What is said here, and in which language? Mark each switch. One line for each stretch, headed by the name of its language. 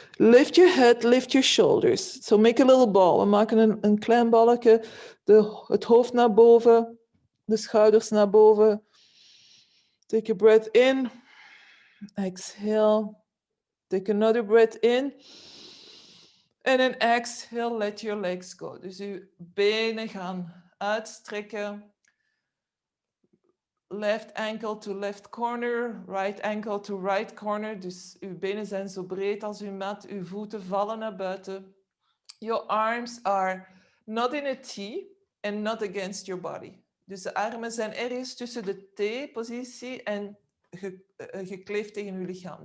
English: Lift your head, lift your shoulders. So make a little ball.
Dutch: We maken een klein balletje. Het hoofd naar boven, de schouders naar boven.
English: Take a breath in. Exhale. Take another breath in. En then exhale, let your legs go.
Dutch: Dus uw benen gaan uitstrekken.
English: Left ankle to left corner, right ankle to right corner.
Dutch: Dus uw benen zijn zo breed als uw mat. Uw voeten vallen naar buiten.
English: Your arms are not in a T and not against your body.
Dutch: Dus de armen zijn ergens tussen de T-positie en gekleefd tegen uw lichaam.